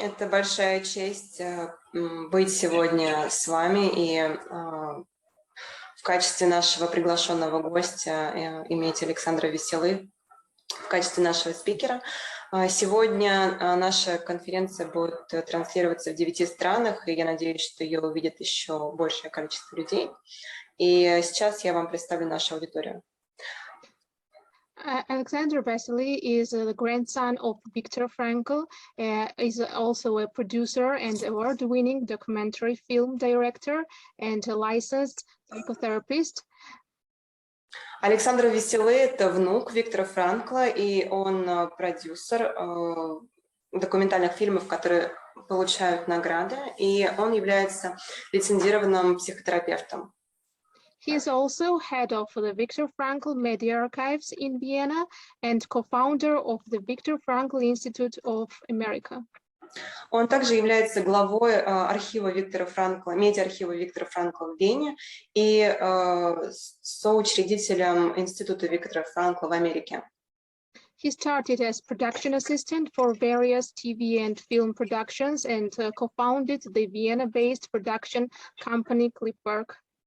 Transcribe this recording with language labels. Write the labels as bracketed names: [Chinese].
[Russian] Это большая честь быть сегодня с вами и в качестве нашего приглашенного гостя иметь Александра Веселы в качестве нашего спикера. Сегодня наша конференция будет транслироваться в 9 странах, и я надеюсь, что ее увидит еще большее количество людей. И сейчас я вам представлю нашу аудиторию. [English] Alexander Vesely is the grandson of Viktor Frankl, is also a producer and award-winning documentary film director and a licensed psychotherapist. [Russian] Александр Веселы – это внук Виктора Франкла, и он продюсер документальных фильмов, которые получают награды, и он является лицензированным психотерапевтом. [English] He is also head of the Viktor Frankl Media Archives in Vienna and co-founder of the Viktor Frankl Institute of America. [Russian] Он также является главой архива Виктора Франкла, медиа-архива Виктора Франкла в Вене и соучредителем Института Виктора Франкла в Америке. [English] He started as production assistant for various TV and film productions and co-founded the Vienna-based production company Clipwork.